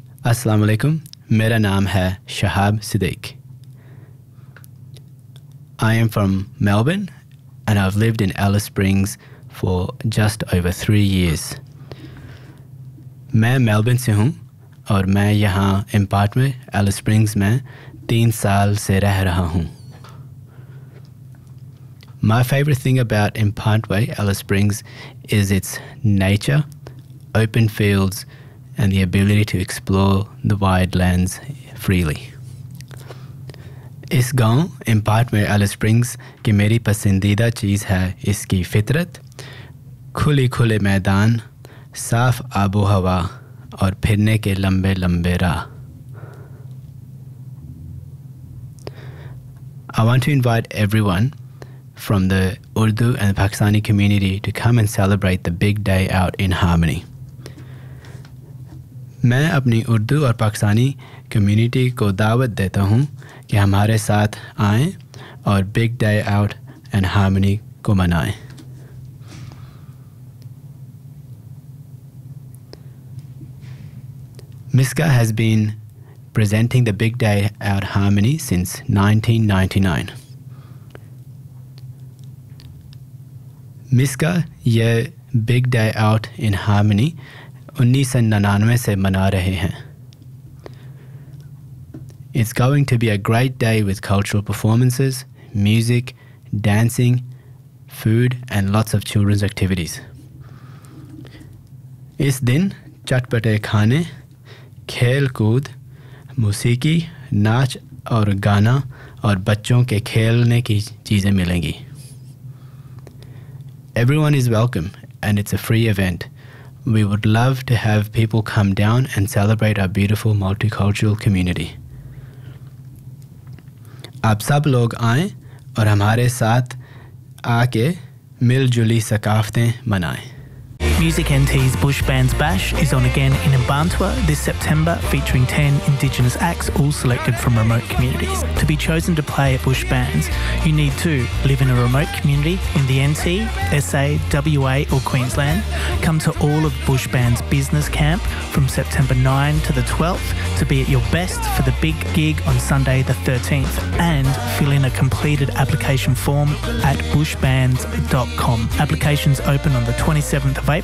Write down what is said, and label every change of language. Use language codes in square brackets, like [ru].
[ur] السلام علیکم، میرا نام ہے Shahab Siddiq. [en] I am from Melbourne and I've lived in Alice Springs for just over 3 years. [ur] میں Melbourne سے ہوں اور میں یہاں in part میں Alice Springs میں 3 سال سے رہ رہا ہوں. [en] My favorite thing about Impantwe, Alice Springs, is its nature, open fields, and the ability to explore the wide lands freely. [ur] اس گاؤں Impantwe، Alice Springs، کی میری پسندیدہ چیز ہے اس کی فطرت، کھلی کھلے میدان، صاف آب و ہوا، اور پھرنے کے لمبے لمبے راہ. [en] I want to invite everyone from the Urdu and the Pakistani community to come and celebrate the big day out in harmony. [ur] میں اپنی اردو اور پاکستانی community کو دعوت دیتا ہوں کہ ہمارے ساتھ آئیں اور big day out and harmony کو منائے. [en] Miska has been presenting the big day out harmony since 1999. [ur] Miska یہ big day out in harmony 1999 سے منا رہے ہیں. [en] It's going to be a great day with cultural performances, music, dancing, food and lots of children's activities. [ur] اس دن چٹپٹے کھانے، کھیل کود، موسیقی، ناچ اور گانا اور بچوں کے کھیلنے کی چیزیں ملیں گی. [en] Everyone is welcome, and it's a free event. We would love to have people come down and celebrate our beautiful multicultural community. [ur] آپ سب لوگ آئیں اور ہمارے ساتھ آ کے مل جلی ثقافتیں منائے. [en] Music NT's Bush Bands Bash is on again in Imbantwa this September, featuring 10 Indigenous acts all selected from remote communities. To be chosen to play at Bush Bands, you need to live in a remote community in the NT, SA, WA or Queensland, come to all of Bush Bands Business Camp from September 9 to the 12th to be at your best for the big gig on Sunday the 13th, and fill in a completed application form at bushbands.com. Applications open on the 27th of April.